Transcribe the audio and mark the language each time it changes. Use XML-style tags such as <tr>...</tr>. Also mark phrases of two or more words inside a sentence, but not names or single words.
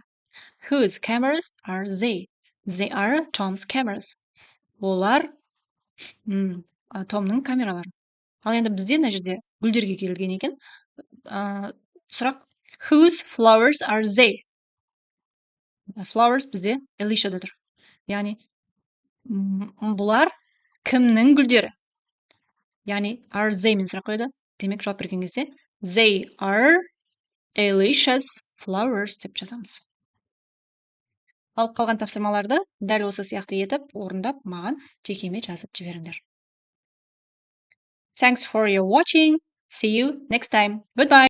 <en>Whose cameras are they? They are Tom's cameras.</en> <kk>Олар Томның камералары. Ал енді бізде мына жерде гүлдерге келген екен. Сұрақ</kk> <en>Whose flowers are they?</en> <kk>Flowers бізде Alicia'да тұр. Яғни бұлар кімнің гүлдері? Яғни</kk> <en>are they</en> <kk>мен сұрақ қойды. Демек жауап берген кезде</kk> <en>they are Alicia's flowers</en> <kk>деп жазамыз. Ал қалған тапсырмаларды дәл осы сияқты етіп орындап маған жекеме жазып жіберіңдер.</kk> <en>Thanks for your watching. See you next time. Goodbye.</en>